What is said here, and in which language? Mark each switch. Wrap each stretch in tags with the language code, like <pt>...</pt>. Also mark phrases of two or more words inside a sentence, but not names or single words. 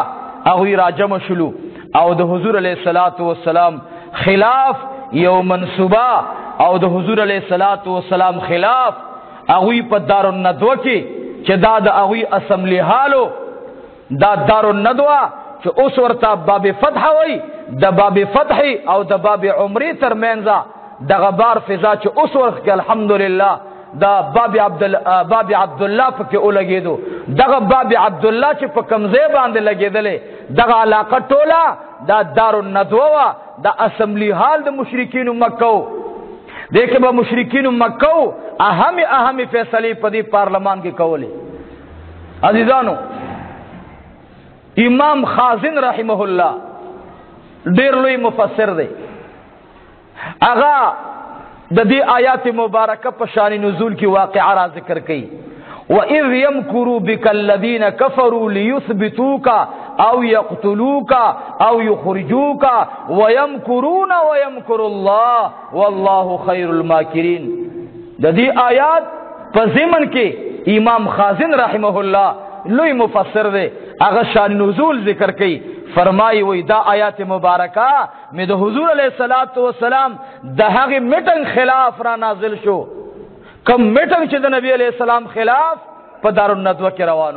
<ps>هغوی راجمع شلو او د حضور</ps> <ar>علیہ الصلوۃ والسلام</ar> <ps>خلاف یو منصوبه او د حضور</ps> <ar>علیہ الصلوۃ والسلام</ar> <ps>خلاف هغوی په دارالندوه کې چې دا د هغوی اسمبلی هالو، دا دارالندوه چې اوس ورته باب فتح وای، د باب فتح او د باب عمرې ترمنځ دغه بار فضا چې اوس ورته کې الحمدلله دا باب عبدالله پکې ولګېدو. دغه باب عبدالله چې په کمزې باندې لګېدلې دغه علاقه ټوله دا دارالندوه وه، دا اسمبلی هال د مشرکینو مکه. دیکھے با مشرکین مکہ اہم فیصلے پدی پارلمان کے کولے. عزیزانو، امام خازن</ps> <ar>رحمہ اللہ</ar> <ps>ډیر لوی مفسر دے، اغا د دې آیات مبارکه په شان نزول کی واقعه را ذکر کړي.</ps> <ar>وَإِذْ يَمْكُرُوا بِكَ الَّذِينَ كَفَرُوا لِيُثْبِتُوكَ أَوْ يَقْتُلُوكَ أَوْ يُخْرِجُوكَ وَيَمْكُرُونَ وَيَمْكُرُ اللَّهُ وَاللَّهُ خَيْرُ الْمَاكِرِينَ.</ar> <ps>د دې آیات په ضمن کې امام خازن</ps> <ar>رحمه الله</ar> <ps>لوی مفسر دی، هغه شان نزول ذکر کړي. فرمایي وای دا آیات مبارکه مې د حضور</ps> <ar>علیه الصلاۃ والسلام</ar> <ps>د هغه میټنګ خلاف را نازل شو، کم میټنګ چې د نبی</ps> <ar>علیہ السلام</ar> <ps>خلاف په دارالندوه کې روانو.</ps>